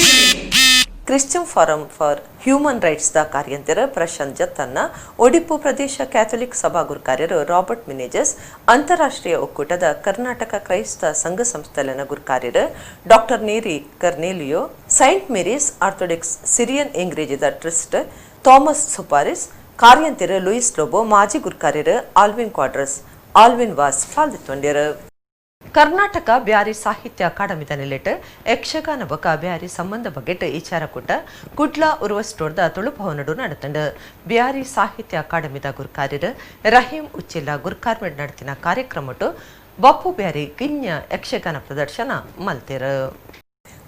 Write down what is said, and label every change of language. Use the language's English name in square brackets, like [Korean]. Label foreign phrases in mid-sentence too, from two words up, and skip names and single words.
[Tulu] ಕ್ರಿಶ್ಚಿಯನ್ ಫಾರಂ ಫಾರ್ ಹ್ಯೂಮನ್ ರೈಟ್ಸ್ ದ ಕಾರ್ಯಂತರ ಪ್ರಶಾಂತ್ ಜತ್ತನ್ನ ಒಡಿಪು ಪ್ರದೇಶ ಕ್ಯಾಥೋಲಿಕ್ ಸಭಾ ಗುರುಕಾರ್ಯರು ರಾಬರ್ಟ್ ಮಿನೇಜಸ್ ಅಂತಾರಾಷ್ಟ್ರೀಯ ಒಕ್ಕೂಟದ ಕರ್ನಾಟಕ ಕ್ರೈಸ್ತ ಸಂಘ ಸಂಸ್ಥೆಯ ಗುರುಕಾರ್ಯರು ಡಾಕ್ಟರ್ ನೇರಿ ಕರ್ನೇಲಿಯೋ ಸೈಂಟ್ ಮೇರೀಸ್ ಆರ್ಥೋಡಾಕ್ಸ್ ಸಿರಿಯನ್ ಇಂಗ್ರೇಜಿದ ಟ್ರಸ್ಟ್ ಥಾಮಸ್ ಸುಪಾರಿಸ್ ಕಾರ್ಯಂತರ ಲೂಯಿಸ್ ಲೋಬೋ ಮಾಜಿ ಗುರುಕಾರ್ಯರು ಆಲ್ವಿನ್ ಕ್ವಾಡ್ರಸ್ ಆಲ್ವಿನ್ ವಾಸ್ ಪಾಲ್ದಿತ್ತೊಂಡ್ಯರು. ಕರ್ನಾಟಕ ಬ್ಯಾರಿ ಸಾಹಿತ್ಯ ಅಕಾಡೆಮಿದ ನೆಲೆಟ್ ಯಕ್ಷಗಾನ ಬೊಕ ಬ್ಯಾರಿ ಸಂಬಂಧ ಬಗೆಟ್ ವಿಚಾರ ಕೊಟ್ಟ ಕುಡ್ಲಾ ಉರ್ವ ಸ್ಟೋರ್ದ ತುಳುಭವನಡು ನಡೆತಂಡು ಬ್ಯಾರಿ ಸಾಹಿತ್ಯ ಅಕಾಡೆಮಿದ ಗುರುಕಾರ್ಯರು ರಹೀಂ ಉಚ್ಚಿಲ್ಲ ಗುರುಕಾರ್ಮೆಡ್ ನಡೆತಿನ ಕಾರ್ಯಕ್ರಮಟ್ಟು ಬಪ್ಪು ಬ್ಯಾರಿ ಗಿನ್ಯ ಯಕ್ಷಗಾನ ಪ್ರದರ್ಶನ ಮಲ್ತೆರು.